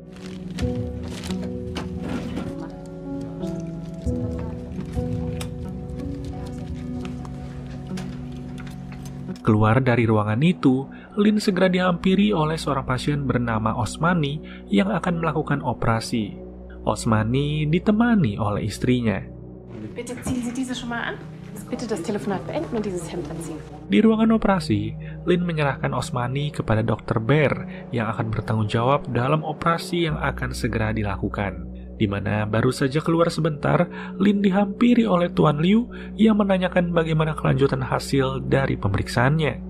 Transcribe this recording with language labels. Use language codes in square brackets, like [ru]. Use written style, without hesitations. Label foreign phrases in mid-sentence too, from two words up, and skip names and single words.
[id] Keluar dari ruangan itu, Lin segera dihampiri oleh seorang pasien bernama Osmani yang akan melakukan operasi. Osmani ditemani oleh istrinya. [de] Bitte ziehen Sie diese schon mal an. Bitte das Telefonat beenden und dieses Hemd anziehen. [id] Di ruangan operasi, Lin menyerahkan Osmani kepada Dr. Bear yang akan bertanggung jawab dalam operasi yang akan segera dilakukan. Di mana baru saja keluar sebentar, Lin dihampiri oleh Tuan Liu yang menanyakan bagaimana kelanjutan hasil dari pemeriksaannya.